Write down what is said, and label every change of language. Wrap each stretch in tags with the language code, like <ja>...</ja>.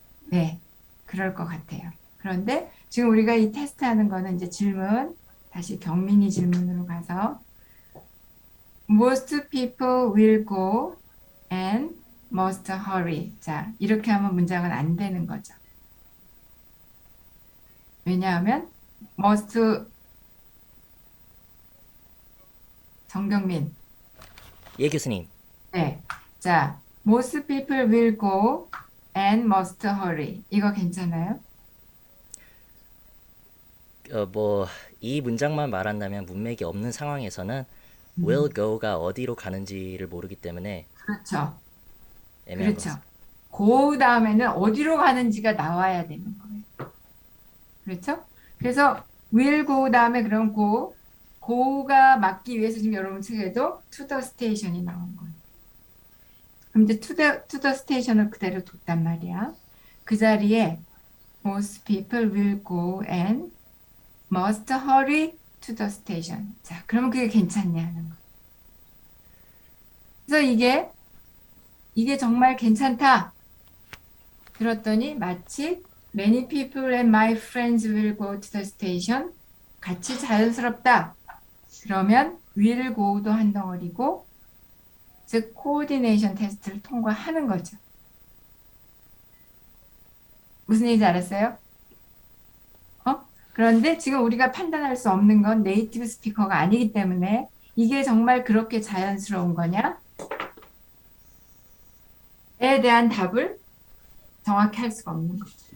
<ko>네, 그럴 것 같아요. 그런데 지금 우리가 이 테스트하는 거는 이제 질문, 다시 경민이 질문으로 가서</ko> <en>most people will go and must hurry.</en> <ko>자, 이렇게 하면 문장은 안 되는 거죠. 왜냐하면 must 정경민 예, 교수님. 네. 자,</ko> <en>most people will go and must hurry.</en> <ko>이거 괜찮아요? 뭐 이 문장만 말한다면 문맥이 없는 상황에서는 will 음, go가 어디로 가는지를 모르기 때문에 그렇죠. 애매한 것 그렇죠. 같습니다. 그 다음에는 어디로 가는지가 나와야 되는 거예요. 그렇죠? 그래서 will go 다음에 그럼 go가 맞기 위해서 지금 여러분 책에도 to the station이 나온 거예요. 그럼 이제 to the station을 그대로 뒀단 말이야. 그 자리에</ko> <en>most people will go and must hurry to the station.</en> <ko>자, 그러면 그게 괜찮냐는 거. 그래서 이게 정말 괜찮다. 들었더니 마치</ko> <en>many people and my friends will go to the station.</en> <ko>같이 자연스럽다. 그러면 will go도 한 덩어리고 즉 코오디네이션 테스트를 통과하는 거죠. 무슨 얘기인지 알았어요? 그런데 지금 우리가 판단할 수 없는 건 네이티브 스피커가 아니기 때문에 이게 정말 그렇게 자연스러운 거냐에 대한 답을 정확히 할 수가 없는 거죠.</ko>